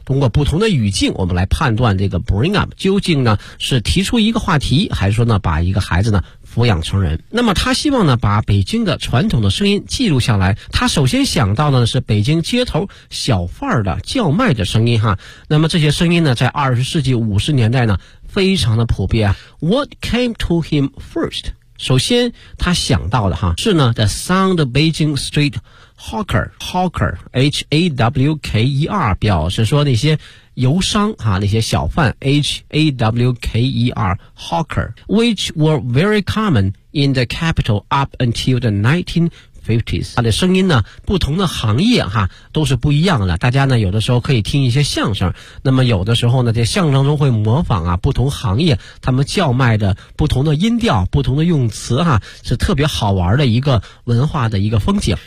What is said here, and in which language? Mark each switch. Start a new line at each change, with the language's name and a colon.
Chinese: 通过不同的语境我们来判断这个 bring up 究竟呢是提出一个话题，还是说呢把一个孩子呢抚养成人。那么他希望呢把北京的传统的声音记录下来，他首先想到的是北京街头小贩的叫卖的声音哈。那么这些声音呢在20世纪50年代呢非常的普遍。
English: What came to him first？
Chinese: 首先他想到的哈是呢
English: The sound of Beijing street hawker，
Chinese: hawker H-A-W-K-E-R 表示说那些游商哈，那些小贩 H-A-W-K-E-R hawker，
English: which were very common in the capital up until the 1950s。
Chinese: 他的声音呢不同的行业哈都是不一样的，大家呢有的时候可以听一些相声，那么有的时候呢在相声中会模仿啊不同行业他们叫卖的不同的音调不同的用词哈，是特别好玩的一个文化的一个风景。